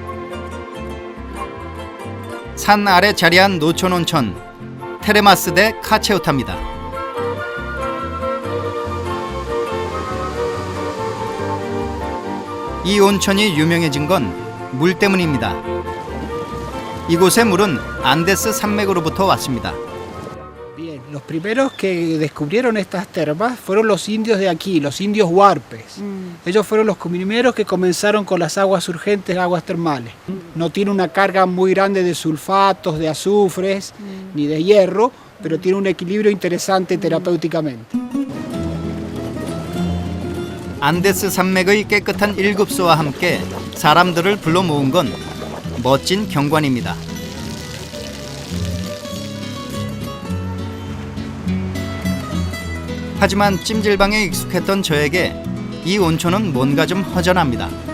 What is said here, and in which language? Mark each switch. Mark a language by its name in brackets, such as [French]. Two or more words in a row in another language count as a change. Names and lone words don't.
[Korean] 산 아래 자리한 노천 온천 테레마스 데 카체우타입니다. 이 온천이 유명해진 건 물 때문입니다. 이곳의 물은 안데스 산맥으로부터 왔습니다. [Spanish] Bien, los primeros que descubrieron estas termas fueron los indios de aquí, los indios huarpes. Ellos fueron los primeros que comenzaron con las aguas surgentes, aguas termales. No tiene una carga muy grande de sulfatos, de azufres, ni de hierro, pero tiene un equilibrio interesante terapéuticamente. [Korean] 안데스 산맥의 깨끗한 일급소와 함께 사람들을 불러 모은 건 멋진 경관입니다. 하지만 찜질방에 익숙했던 저에게 이 온천은 뭔가 좀 허전합니다.